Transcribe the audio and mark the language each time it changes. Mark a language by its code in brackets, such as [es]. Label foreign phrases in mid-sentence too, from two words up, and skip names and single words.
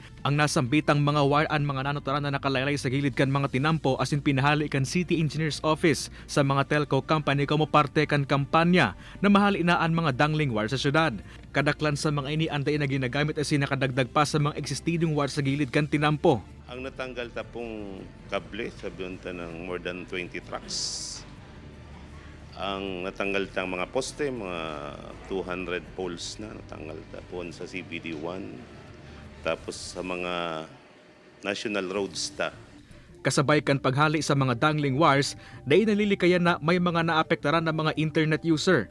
[bik] Ang nasambitang mga wire ang mga nanotaran na nakalaylay sa gilid kan mga tinampo asin pinahali kan City Engineers Office sa mga [en] telco company [bik] como parte kan kampanya na mahali na ang mga [en] dangling wire [bik] sa syudad. Kadaklan sa mga ini anday na ginagamit asin nakadagdag pa sa mga [en] existing wire [bik] sa gilid kan tinampo. Ang natanggal tapong kable, sabihin ta ng [en] more than 20 trucks. [bik] Ang natanggal tang mga poste, mga 200 poles na natanggal tapon sa CBD1. Tapos sa mga [en] national roads [bik] ta. Kasabay kan paghali sa mga [en] dangling wires, [bik] dahil nalilikayan na may mga naapektaran ng mga [en] internet user.